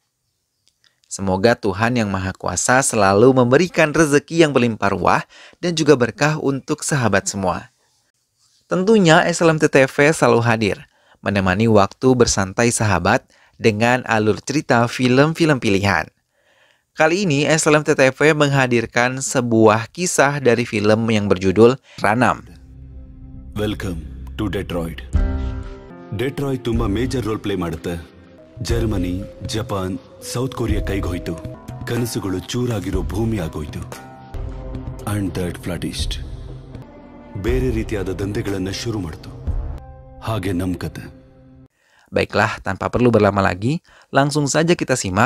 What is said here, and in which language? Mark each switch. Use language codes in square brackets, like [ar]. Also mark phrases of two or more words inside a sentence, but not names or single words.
[id] Semoga Tuhan Yang Maha Kuasa selalu memberikan rezeki yang berlimpah ruah dan juga berkah untuk sahabat semua. Tentunya SLMT TV selalu hadir, menemani waktu bersantai sahabat dengan alur cerita film-film pilihan. Kali ini SLMT TV menghadirkan sebuah kisah dari film yang berjudul Ranam. [en] Welcome to Detroit. Detroit ತುಂಬಾ major role play ಮಾಡುತ್ತೆ. [kn] ಜರ್ಮನಿ, ಜಪಾನ್, ಸೌತ್ ಕೊರಿಯಾ ಕೈಗೋಯ್ತು. ಕನಸುಗಳು ಚೂರಾಗಿರೋ ಭೂಮಿ ಆಗೋಯ್ತು. [en] And that flutist [kn] ಬೇರೆ ರೀತಿಯಾದ ದಂಧೆಗಳನ್ನ ಶುರು ಮಾಡ್ತು. ಹಾಗೆ ನಮ್ ಕತೆ. [id] Baiklah, tanpa perlu berlama lagi, langsung saja kita simak.